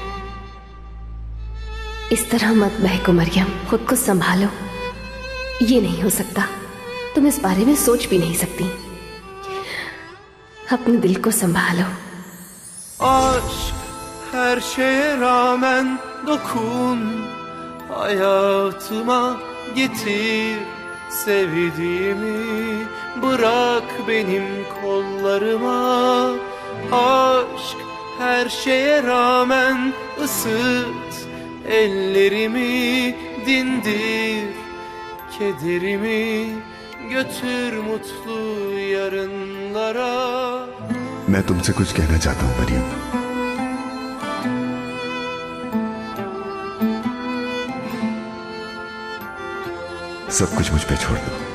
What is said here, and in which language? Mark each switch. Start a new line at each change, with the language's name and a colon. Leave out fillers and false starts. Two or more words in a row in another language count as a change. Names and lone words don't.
Hindi: इस तरह मत बहको मरियम, खुद को संभालो। ये नहीं हो सकता, तुम इस बारे में सोच भी नहीं सकती। अपने दिल को संभालो।
Turkish: Aşk her şeye rağmen dokun, hayatıma getir sevdiğimi, bırak benim kollarıma. Aşk her şeye rağmen ısıt ellerimi, dindir kederimi, götür mutlu yarınlara.
Hindi: मैं तुमसे कुछ कहना चाहता हूं मरियम। सब कुछ मुझ पे छोड़ दो।